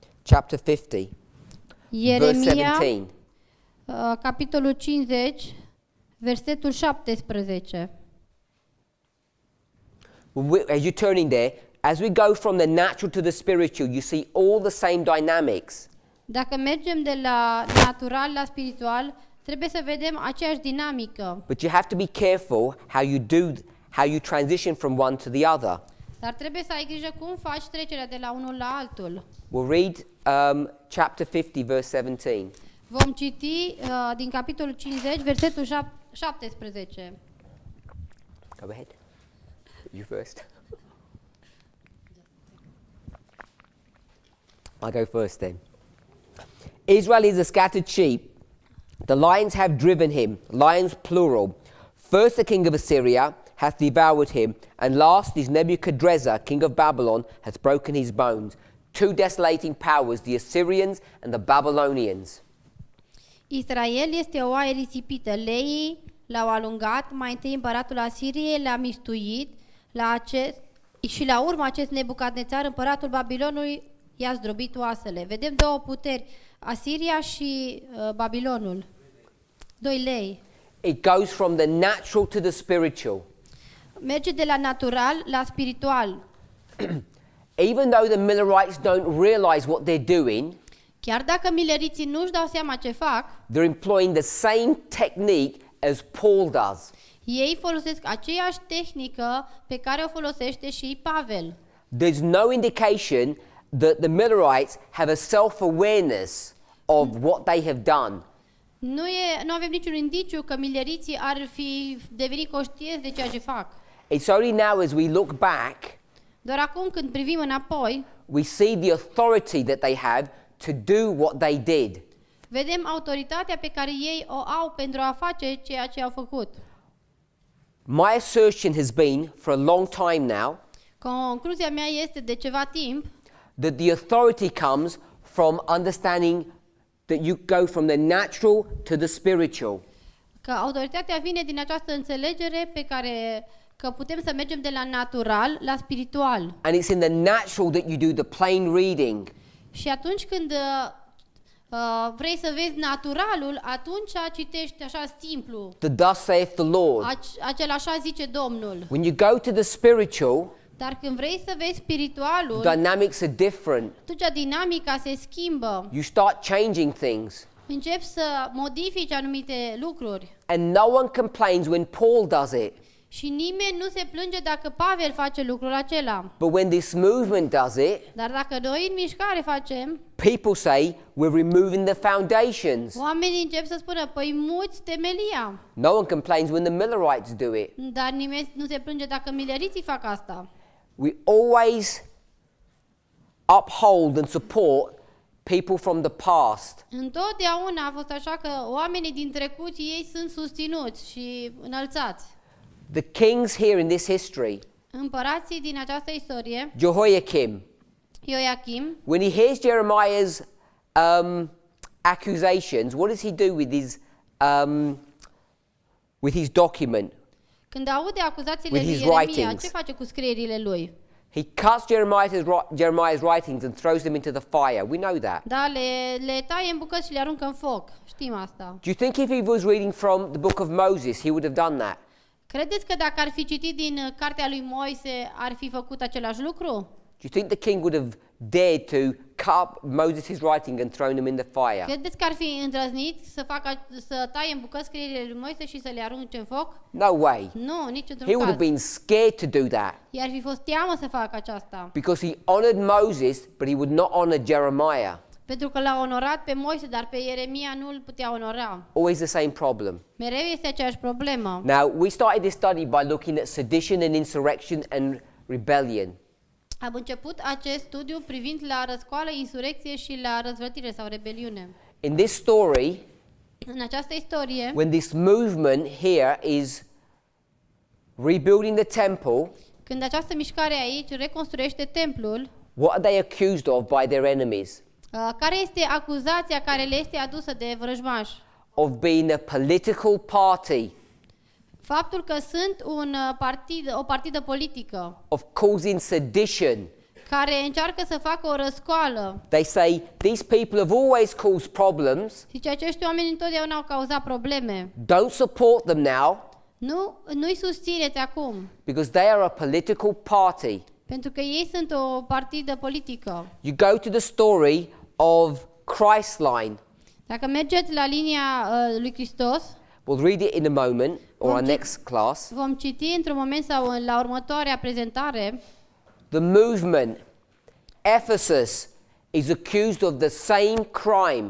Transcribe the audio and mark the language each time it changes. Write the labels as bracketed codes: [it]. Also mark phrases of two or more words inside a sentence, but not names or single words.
[en] chapter 50, verse [ro] Ieremia, 17. capitolul 50, versetul 17. [en] As you're turning there, as we go from the natural to the spiritual, you see all the same dynamics. [ro] Dacă mergem de la natural la spiritual, trebuie să vedem aceeași dinamică. [en] But you have to be careful how you transition from one to the other. [ro] Dar trebuie să ai grijă cum faci trecerea de la unul la altul. [en] We'll read chapter 50, verse 17. [ro] Vom citi din capitolul 50, versetul 17. [en] Go ahead. You first. I'll go first then. Israel is a scattered sheep. The lions have driven him, lions plural. First the king of Assyria hath devoured him, and last is Nebuchadrezzar, king of Babylon, hath broken his bones. Two desolating powers, the Assyrians and the Babylonians. [ro] Israel este o oaie risipită. Leii l-au alungat, mai întâi împăratul Asiriei l-a mistuit, și la urmă acest Nebucadnețar, împăratul Babilonului, i-a zdrobit oasele. Vedem două puteri, Asiria și Babilonul. Doi lei. [en] It goes from the natural to the spiritual. [ro] Merge de la natural la spiritual. [en] Even though the Millerites don't realize what they're doing, [ro] Chiar dacă mileriții nu-și dau seama ce fac, [en] they're employing the same technique as Paul does. [ro] ei folosesc aceeași tehnică pe care o folosește și Pavel. [en] There's no indication that the Millerites have a self-awareness of what they have done. [ro] Nu avem niciun indiciu că mileriții ar fi devenit conștienți de ceea ce fac. [en] It's only now as we look back, [ro] Doar acum când privim înapoi, [en] we see the authority that they have to do what they did. [ro] vedem autoritatea pe care ei o au pentru a face ceea ce au făcut. [en] My assertion has been for a long time now [ro] Concluzia mea este de ceva timp [en] that the authority comes from understanding that you go from the natural to the spiritual. [ro] că autoritatea vine din această înțelegere că putem să mergem de la natural la spiritual. [en] And it's in the natural that you do the plain reading. [ro] Și atunci când vrei să vezi naturalul, atunci citești așa simplu. [en] The thus saith the Lord. [ro] Acel așa zice Domnul. [en] When you go to the spiritual, [ro] Dar când vrei să vezi spiritualul, [en] dynamics are different. [ro] atunci dinamica se schimbă. [en] You start changing things. [ro] Începi să modifici anumite lucruri. [en] And no one complains when Paul does it. [ro] Și nimeni nu se plânge dacă Pavel face lucrul acela. [en] But when this movement does it, [ro] Dar dacă noi în mișcare facem, [en] people say we're removing the foundations. [ro] oamenii încep să spună, păi muți temelia. [en] No one complains when the Millerites do it. [ro] Dar nimeni nu se plânge dacă mileriții fac asta. [en] We always uphold and support people from the past. [ro] Întotdeauna a fost așa că oamenii din trecut ei sunt susținuți și înălțați. [en] The kings here in this history, [ro] Împărații din această istorie, [en] Jehoiakim, [ro] Ioachim, [en] when he hears Jeremiah's accusations, what does he do with his document? [ro] când aude acuzațiile [en] With [ro] lui [en] his [ro] Ieremia, [en] writings. [ro] ce face cu scrierile lui? [en] He cuts Jeremiah's writings and throws them into the fire. We know that. [ro] Da, le taie în bucăți și le aruncă în foc. Știm asta. [en] Do you think if he was reading from the book of Moses, he would have done that? [ro] Credeți că dacă ar fi citit din cartea lui Moise, ar fi făcut același lucru? [en] Do you think the king would have dared to cut Moses' writing and thrown them in the fire? [ro] Credeți că ar fi îndrăznit să taie în bucăți scrierile lui Moise și să le arunce în foc? [en] No way. [ro] Nu, nici [en] He [ro] într-un [en] would have [ro] caz. [en] been scared to do that [ro] I-ar fi fost teamă să facă aceasta. [en] because he honored Moses, but he would not honor Jeremiah. [ro] Pentru că l-a onorat pe Moise, dar pe Ieremia nu îl putea onora. [en] Always the same problem. [ro] Mereu este aceeași problemă. [en] Now, we started this study by looking at sedition and insurrection and rebellion. [ro] Am început acest studiu privind la răscoală, insurecție și la răzvrătire sau rebeliune. [en] In this story, [ro] În această istorie, [en] when this movement here is rebuilding the temple, [ro] când această mișcare aici reconstruiește templul, [en] what are they accused of by their enemies? [ro] care este acuzația care le este adusă de vrăjmași? [en] Of being a political party, [ro] Faptul că sunt o partidă politică, [en] of causing sedition, [ro] care încearcă să facă o răscoală. [en] They say, these people have always caused problems. [ro] Zice, acești oameni întotdeauna au cauzat probleme. [en] Don't support them now [ro] Nu-i susțineți acum, [en] because they are a political party. [ro] pentru că ei sunt o partidă politică. [en] You go to the story of Christline. [ro] Dacă mergeți la linia lui Hristos, [en] We'll read it in a moment or our [ro] Vom [en] next class. [ro] vom citi într-un moment sau la următoarea prezentare. [en] The movement, Ephesus, is accused of the same crime.